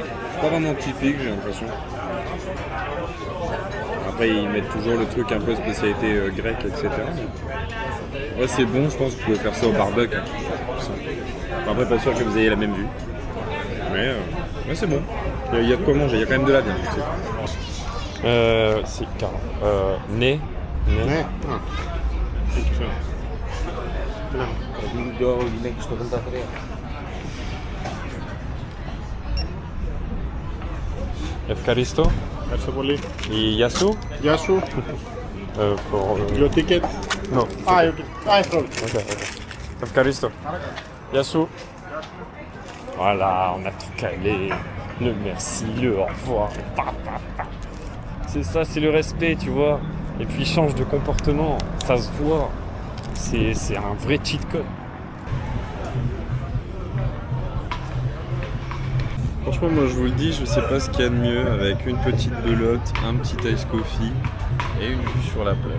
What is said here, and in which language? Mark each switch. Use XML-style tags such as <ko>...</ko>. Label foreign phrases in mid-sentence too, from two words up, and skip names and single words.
<fr>C'est pas vraiment typique, j'ai l'impression. Après, ils mettent toujours le truc un peu spécialité grecque, etc. Ouais, c'est bon, je pense que vous pouvez faire ça au barbecue. Après, pas sûr que vous ayez la même vue. Mais ouais, c'est bon. Il y a de quoi manger, il y a quand même de la viande. Si, carrément. Nez.</fr> <el>Ναι. Δύο γυναίκες στο 83. Ευκαριστώ. Ευχαριστώ πολύ. Η Γεια σου. Γεια σου.</el> <en>For, Your ticket. no. Ah, your ticket. Ah, it's all.</en> <el>Ok. Ευκαριστώ. Γεια σου.</el> <fr>Voilà, on a tout calé. Le merci, le au revoir. C'est ça, c'est le respect, tu vois. Et puis il change de comportement, ça se voit. C'est un vrai</fr> <en>cheat code.</en> <fr>Franchement, moi je vous le dis, je sais pas ce qu'il y a de mieux avec une petite belote, un petit</fr> <en>ice coffee</en> <fr>et une vue sur la plage.</fr>